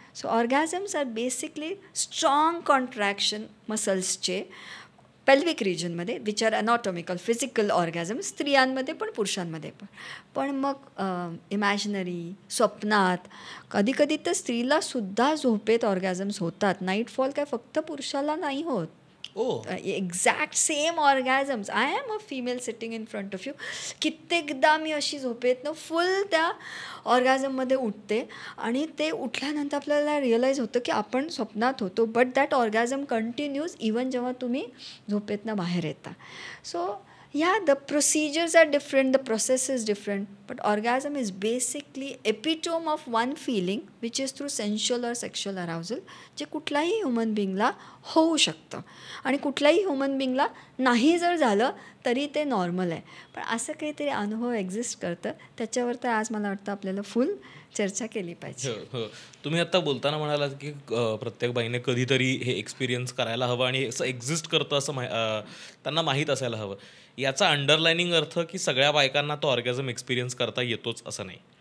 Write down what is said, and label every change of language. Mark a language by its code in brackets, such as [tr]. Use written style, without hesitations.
[en] so orgasms are basically strong contraction मसल्सचे pelvic रिजनमध्ये, which are anatomical physical orgasms, [mr] स्त्रियांमध्ये पण पुरुषांमध्ये पण. पण मग इमॅजिनरी, स्वप्नात, कधीकधी तर स्त्रीलासुद्धा झोपेत ऑर्गॅझम्स होतात. नाईटफॉल काय फक्त पुरुषाला नाही होत. [en] Exact same orgasms. I am a female sitting in front of you. [mr] कित्येकदा मी अशी झोपेतनं फुल त्या ऑर्गॅझममध्ये उठते आणि ते उठल्यानंतर आपल्याला रिअलाईज होतं की आपण स्वप्नात होतो. [en] but that orgasm continues even [mr] जेव्हा तुम्ही झोपेतनं बाहेर येता. [en] so the procedures are different, the process is different, but orgasm is basically epitome of one feeling which is through sensual or sexual arousal, [mr] जे कुठल्याही ह्युमन बिंगला होऊ शकतं आणि कुठल्याही ह्युमन बिंगला नाही जर झालं तरी ते नॉर्मल आहे. पण असं काहीतरी अनुभव एक्झिस्ट करतं, त्याच्यावर तर आज मला वाटतं आपल्याला फुल चर्चा केली पाहिजे. हो. तुम्ही आता बोलताना म्हणालात की प्रत्येक बाईने कधीतरी हे एक्सपिरियन्स करायला हवं आणि असं एक्झिस्ट करतं असं त्यांना माहीत असायला हवं. याचा अंडरलाइनिंग अर्थ की सगळ्या बायकांना तो ऑर्गॅझम एक्सपिरियन्स करता येतोच असं नाही.